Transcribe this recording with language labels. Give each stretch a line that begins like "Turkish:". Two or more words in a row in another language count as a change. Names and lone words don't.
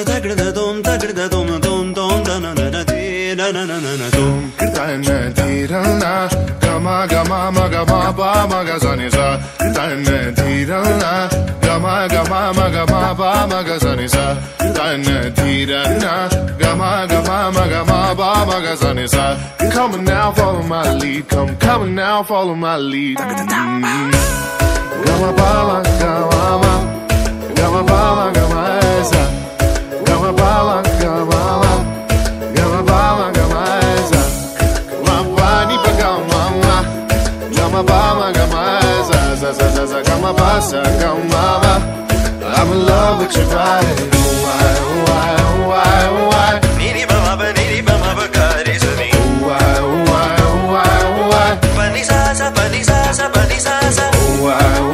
English: dagda dhum dagda dhum dhum dhum da na na na de ra na na na dhum kirdana di ra na gama gama ma gama ba ma ga sa ni sa kirdana di ra na gama gama ma gama ba ma ga sa ni sa kirdana di ra na gama gama ma gama ba ma ga sa ni sa come now follow my lead come now follow my lead gama ba ma gama ma gama ba ma gama sa gama ba ma gama ma gama ba ma gama sa gama ni pa gama ma gama ba ma gama sa sa sa sa gama ba sa gama ma I'm in love with your vibe why niri ba ma ba kare sa ni why pani sa sa pani sa sa pani sa sa why